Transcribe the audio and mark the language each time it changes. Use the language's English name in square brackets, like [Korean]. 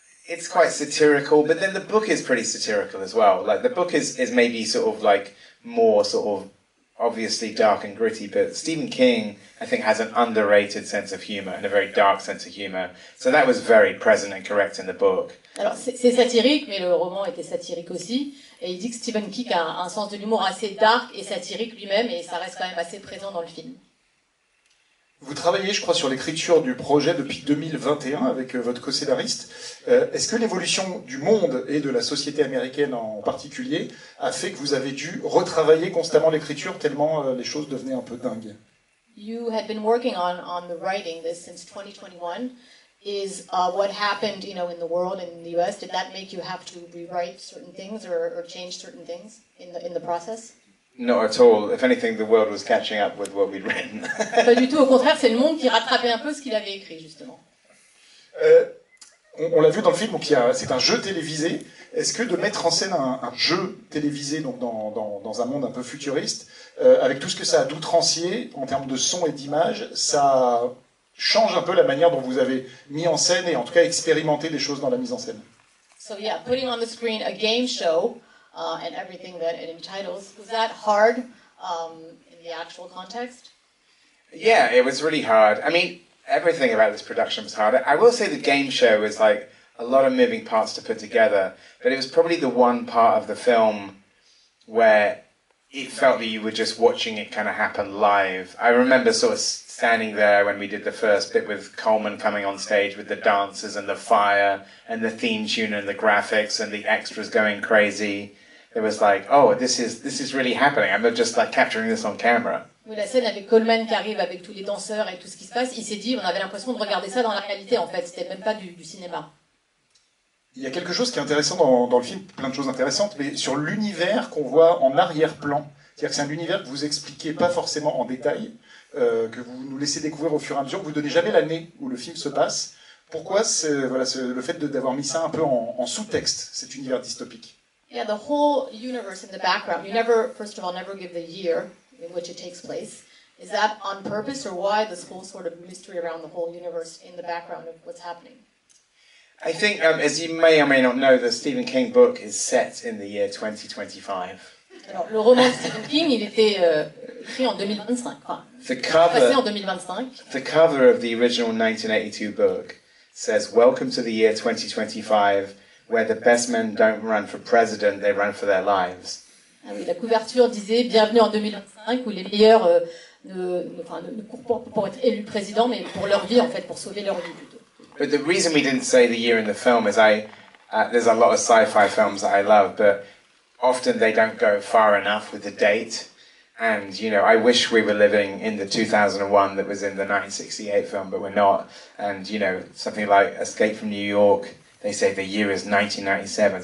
[English] It's quite satirical, but then the book is pretty satirical as well. Like the book is maybe sort of like more sort of obviously dark and gritty, but Stephen King, I think, has an underrated sense of humor and a very dark sense of humor. So that was very present and correct in the book. [French] Alors c'est satirique, mais le roman était satirique aussi. Et il dit que Stephen King a un sens de l'humour assez dark et satirique lui-même, et ça reste quand même assez présent dans le film. Vous travaillez, je crois, sur l'écriture du projet depuis 2021 avec votre co-scénariste. Est-ce que l'évolution du monde et de la société américaine en particulier a fait que vous avez dû retravailler constamment l'écriture tellement les choses devenaient un peu dingues? [English] You had been working on the writing this since 2021. Is what happened, in the world and in the US, did that make you have to rewrite certain things or change certain things in the process? Not at all. If anything, the world was catching up with what we'd written. [French] Pas du tout, au contraire, c'est le monde qui rattrapait un peu ce qu'il avait écrit, justement. On l'a vu dans le film, donc c'est un jeu télévisé. Est-ce que de mettre en scène un jeu télévisé donc dans un monde un peu futuriste, avec tout ce que ça a d'outrancier en termes de son et d'image, ça change un peu la manière dont vous avez mis en scène et en tout cas expérimenté des choses dans la mise en scène? [English] So yeah, putting on the screen a game show and everything that it entitles, was that hard in the actual context? Yeah, it was really hard. I mean, everything about this production was hard. I will say the game show was like a lot of moving parts to put together, but it was probably the one part of the film where it felt that you were just watching it kind of happen live. I remember sort of standing there when we did the first bit with Coleman coming on stage with the dancers and the fire and the theme tune and the graphics and the extras going crazy. It was like, oh, this is really happening. I'm just like capturing this on camera. [French] Oui, la scène avec Coleman qui arrive avec tous les danseurs et tout ce qui se passe, il s'est dit, on avait l'impression de regarder ça dans la réalité en fait, c'était même pas du cinéma. Il y a quelque chose qui est intéressant dans le film, plein de choses intéressantes, mais sur l'univers qu'on voit en arrière-plan. C'est-à-dire que c'est un univers que vous expliquez pas forcément en détail, que vous nous laissez découvrir au fur et à mesure, que vous donnez jamais l'année où le film se passe. Pourquoi le fait d'avoir mis ça un peu en sous-texte, cet univers dystopique? [English] Yeah, the whole universe in the background, you never, first of all, never give the year in which it takes place. Is that on purpose, or why this whole sort of mystery around the whole universe in the background of what's happening? I think, as you may or may not know, the Stephen King book is set in the year 2025. [French] Alors, le roman de Stephen King, il était écrit en 2025, quoi. Passé en 2025. [English] The cover of the original 1982 book says, "Welcome to the year 2025, where the best men don't run for president, they run for their lives." [French] Ah oui, la couverture disait "Bienvenue en 2025", où les meilleurs ne courent pas pour être élus président, mais pour leur vie, en fait, pour sauver leur vie plutôt. [English] But the reason we didn't say the year in the film is there's a lot of sci-fi films that I love, but often they don't go far enough with the date. And, I wish we were living in the 2001 that was in the 1968 film, but we're not. And, something like Escape from New York, they say the year is 1997.